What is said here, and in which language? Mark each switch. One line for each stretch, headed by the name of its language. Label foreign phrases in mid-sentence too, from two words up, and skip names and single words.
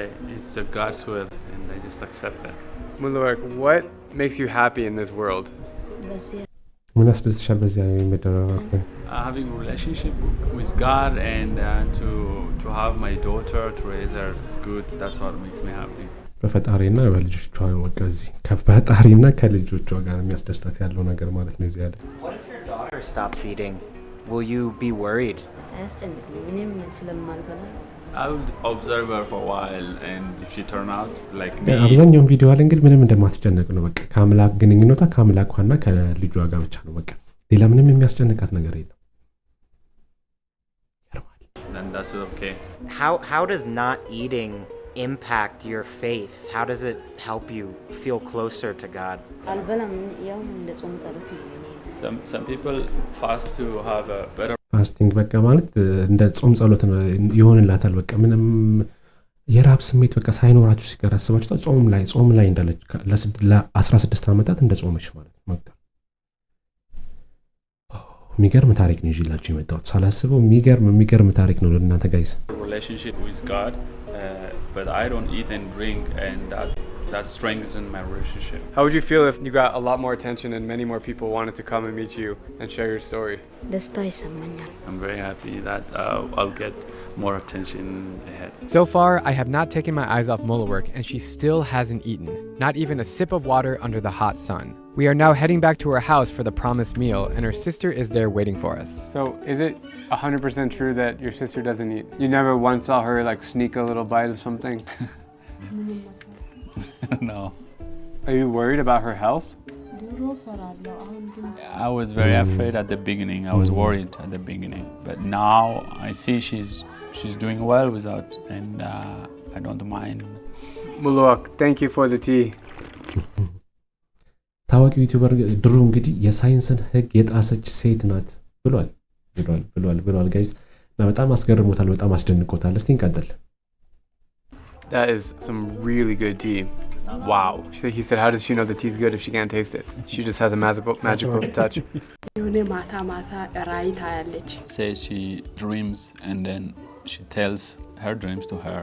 English: It's a God's will, and I just accept it. Muluwork, what makes you happy in this world? Having a relationship with God and to have my daughter, to raise her, is good. That's what makes me happy.
Amharic: በፈጣሪና በልጆቿ ወቀዚ ከፈጣሪና ከልጆቿ ጋር የሚያስደስታት ያለው ነገር ማለት ነው እዚህ ያለ
English: What if your daughter stops eating? Will you be worried? I would observe her for a while, and if she turn out like me.
Amharic: አብዛኛውን ቪዲዮ አለ እንግዲህ ምንም እንደማትጨነቅ ነው በቃ ከአምላክ ግንኙነቷ ከአምላኳና ከልጇ ጋር ብቻ ነው በቃ ሌላ ምንም የሚያስጨንቃት ነገር የለም
English: Then that's okay. How does not eating impact your faith? How does it help you feel closer to God? Some people fast to have a better
Amharic: ፋስቲንግ በቃ ማለት እንደ ጾም ጸሎት ነው ይሆንላታል በቃ ምንም የራብ ስሜት በቃ ሳይኖራችሁ ሲቀር አስባችሁ ጾም ላይ እንዳለች ለ16 ዓመታት እንደ ጾመች ማለት ነው መጣ የሚገርም ታሪክ ነው ይላችሁ የመጣሁት ሳላስበው የሚገርም ታሪክ ነው ለእናንተ ጋይስ
English: relationship with God, but I don't eat and drink, and that That strengthens my relationship. How would you feel if you got a lot more attention and many more people wanted to come and meet you and share your story?
Amharic: ደስታ ይሰማኛል።
English: I'm very happy that I'll get more attention ahead. So far, I have not taken my eyes off Muluwork, and she still hasn't eaten, not even a sip of water under the hot sun. We are now heading back to her house for the promised meal, and her sister is there waiting for us. So, is it 100% true that your sister doesn't eat? You never once saw her like sneak a little bite of something? No. Are you worried about her health? I was very afraid at the beginning. I was worried at the beginning, but now I see she's doing well without, and I don't mind. Muluwork, thank you for the tea.
Amharic: ታዋቂው ዩቲዩበር ድሩ እንግዲህ የሳይንስን ህግ የጣሰች ሴት ናት ብሏል ጋይስ እና በጣም አስገርሞታል፣ በጣም አስደንቆታል። እስቲ እንቀጥል።
English: That is some really good tea. Wow. He said, how does she know the tea's good if she can't taste it? She just has a magical touch. Says she dreams and then she tells her dreams to her.